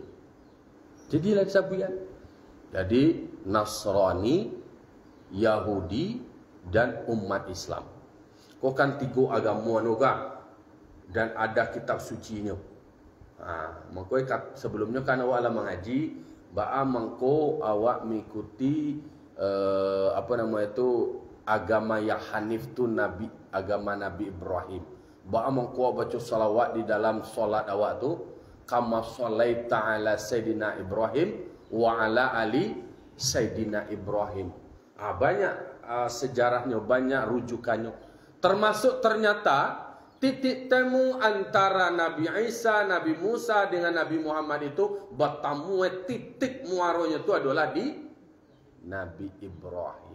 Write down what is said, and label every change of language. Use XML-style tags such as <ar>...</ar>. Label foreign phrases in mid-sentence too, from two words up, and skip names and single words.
<id>Jadilah sabian. Jadi Nasrani, Yahudi dan umat Islam. Kau kan 3 agama juga dan ada kitab sucinya. Mengko sebelumnya kan awak lah mengaji,</id> <min>ba'a mengko awak</min> <id>mengikuti agama yang Hanif tu agama Nabi Ibrahim.</id> <min>Ba'a mengko</min> <id>baca salawat di dalam solat</id> <min>awak tu,</min> <ar>كما صليت على سيدنا إبراهيم وعلى آل سيدنا إبراهيم.</ar> <id>Banyak sejarahnya, banyak rujukannya. Termasuk ternyata titik temu antara Nabi Isa, Nabi Musa dengan Nabi Muhammad itu bertemu titik muaronya itu adalah di Nabi Ibrahim.</id>